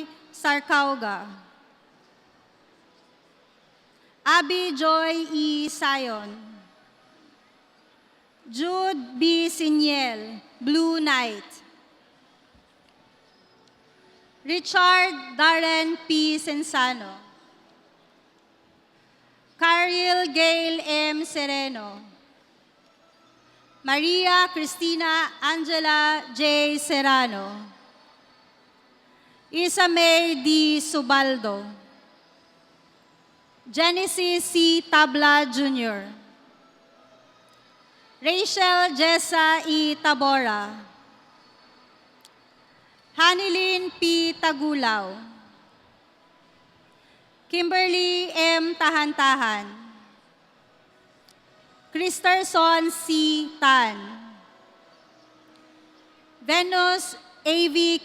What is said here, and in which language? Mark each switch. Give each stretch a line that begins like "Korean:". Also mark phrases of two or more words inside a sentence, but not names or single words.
English: Sarcauga. Abby Joy E. Sion. Jude B. Siniel, Blue Knight. Richard Darren P. Sensano. Caril Gail M. Sereno. Maria Cristina Angela J. Serrano. Isa May D. Subaldo. Genesis C. Tabla Jr. Rachel Jessa E. Tabora. Hanilyn P. Tagulaw. Kimberly M. Tahantahan. Christerson C. Tan. Venus A.V.